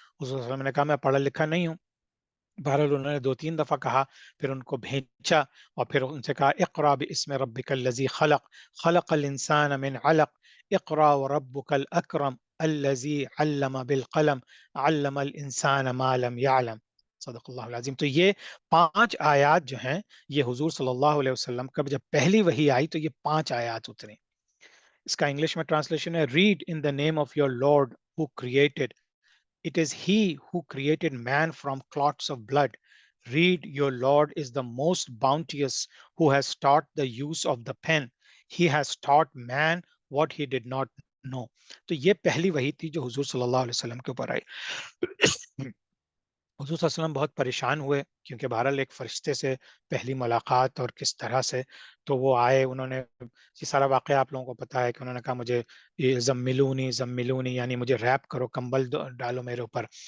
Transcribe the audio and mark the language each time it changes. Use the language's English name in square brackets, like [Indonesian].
[Urdu] حضور صلی اللہ علیہ وسلم نے کہا میں پڑھا لکھا نہیں ہوں. بہرحال انہوں نے 2 3 دفعہ کہا، پھر ان کو بھیجا اور پھر ان سے کہا [Arabic] اقرا باسم ربک الذی خلق خلق الانسان من علق اقرا وربک الاکرم الذی علم بالقلم علم الانسان ما لم يعلم. صدق اللہ العظیم. [Urdu] تو یہ 5 آیات جو ہیں یہ حضور صلی اللہ علیہ وسلم کا جب پہلی وحی آئی تو یہ 5 آیات اتری. اس کا انگلش میں ٹرانسلیشن ہے [English] Read in the name of your Lord who created. It is he who created man from clots of blood. Read, your Lord is the most bounteous, who has taught the use of the pen. He has taught man what he did not know. [Urdu] تو یہ پہلی وحی تھی جو حضور صلی اللہ علیہ وسلم کے اوپر آئی. حضور صلی اللہ علیہ وسلم بہت پریشان ہوئے کیونکہ بہرحال ایک فرشتے سے پہلی ملاقات اور کس طرح سے. تو وہ آئے، انہوں نے یہ سارا واقعہ آپ لوگوں کو پتا ہے کہ انہوں نے کہا مجھے یہ [Arabic] زملونی زملونی، [Urdu] یعنی مجھے ریپ کرو، کمبل ڈالو میرے اوپر.